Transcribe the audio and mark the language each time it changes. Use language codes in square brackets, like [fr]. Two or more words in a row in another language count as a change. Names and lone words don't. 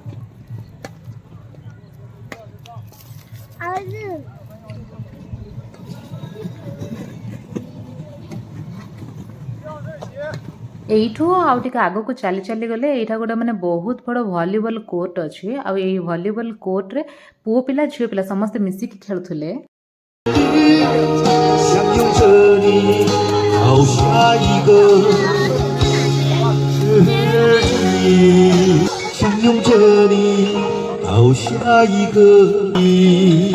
[or] ଏଠୁ ଆଉ ଟିକେ ଆଗକୁ ଚାଲି ଚାଲି ଗଲେ ଏଠା ଗୋଟେ ମାନେ ବହୁତ ବଡ଼ ଭଲିବଲ କୋର୍ଟ ଅଛି ଆଉ ଏଇ ଭଲିବଲ କୋର୍ଟରେ ପୁଅ ପିଲା ଝିଅ ପିଲା ସମସ୍ତ ମିଶି କି ଖେଳୁଥିଲେ [zh] 相拥着你，好下一个是你，相拥着你，好下一个你。